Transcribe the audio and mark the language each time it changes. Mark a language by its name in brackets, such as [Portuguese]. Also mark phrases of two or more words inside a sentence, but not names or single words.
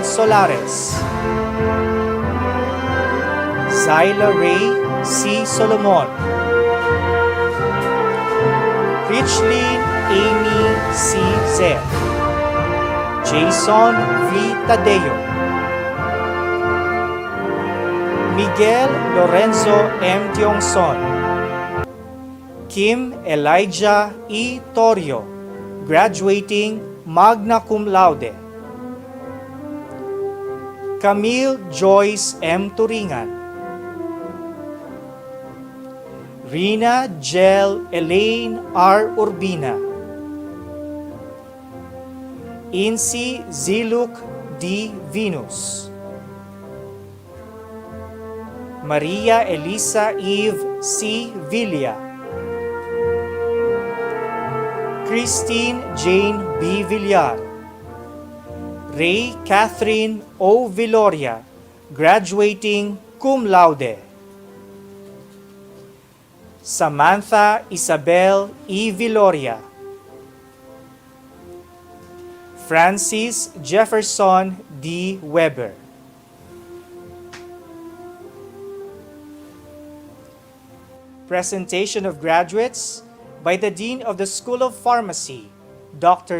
[English] Solares, Zyla Ray C. Solomon, Richlyn Amy C. Zed, Jason V. Tadeo, Miguel Lorenzo M. Tiongson, Kim Elijah E. Torio, graduating [Latin] magna cum laude. [English] Camille Joyce M. Turingan, Rina Jel Elaine R. Urbina, Insi Ziluk D. Venus, Maria Elisa Eve C. Villa, Christine Jane B. Villar, Ray Catherine O. Viloria, graduating [Latin] cum laude. [English] Samantha Isabel E. Viloria, Francis Jefferson D. Weber, Presentation of graduates by the Dean of the School of Pharmacy, Dr.